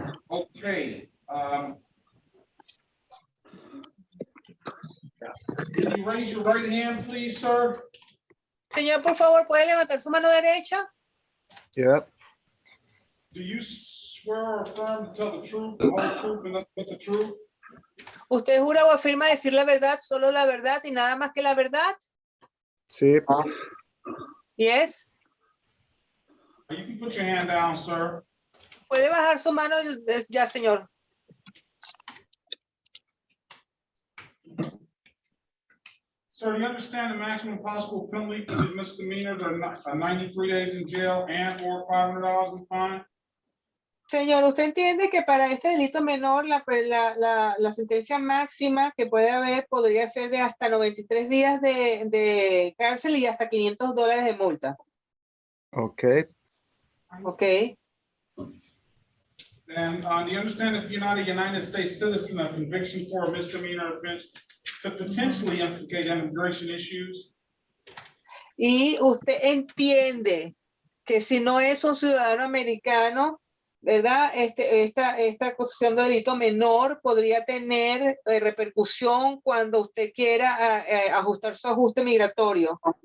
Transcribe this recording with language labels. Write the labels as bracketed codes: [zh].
[en] Okay, can you raise your right hand, please, sir? [es] Señor, por favor, ¿puede levantar su mano derecha? [en] Yep. Do you swear or affirm to tell the truth, the whole truth, and nothing but the truth? [es] ¿Usted jura o afirma decir la verdad, solo la verdad y nada más que la verdad? Sí. [en] Yes. You can put your hand down, sir. [es] Puede bajar su mano ya, señor. [en] Sir, you understand the maximum possible penalty for these misdemeanors are 93 days in jail and or $500 in fine? [es] Señor, ¿usted entiende que para este delito menor la sentencia máxima que puede haber podría ser de hasta 93 días de cárcel y hasta $500 de multa? Ok. [en] Ok. And do you understand if you're not a United States citizen, a conviction for a misdemeanor offense could potentially implicate immigration issues? [es] Y usted entiende que si no es un ciudadano americano, ¿verdad? Esta acusación de delito menor podría tener repercusión cuando usted quiera ajustar su ajuste migratorio.